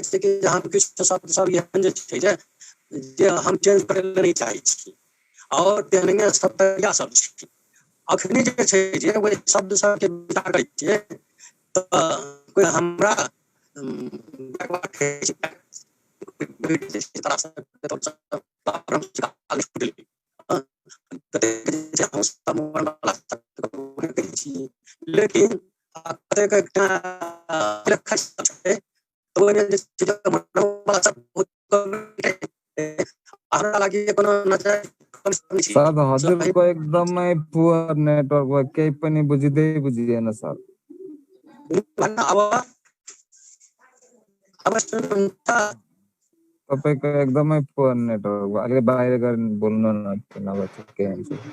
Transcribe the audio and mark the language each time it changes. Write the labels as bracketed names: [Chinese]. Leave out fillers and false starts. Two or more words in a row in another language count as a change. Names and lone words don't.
[Maithili] छै कि हम किछु शब्द सब एहन जे छै जे हम चेंज करे नहीं चाहे छी और तेहने सब तरीका सब छै अखनी जे छै जे ओहि शब्द सब के विचार करै छियै तऽ कोई हमरा लेकिन [Nepali] सर हजुरको एकदमै [English] poor network [Nepali] भयो केही पनि बुझिएन सर। तपाईको एकदमै [English] poor network [Nepali] भयो अलि बाहिर गएर बोल्नु न नभए ठिकै हुन्छ।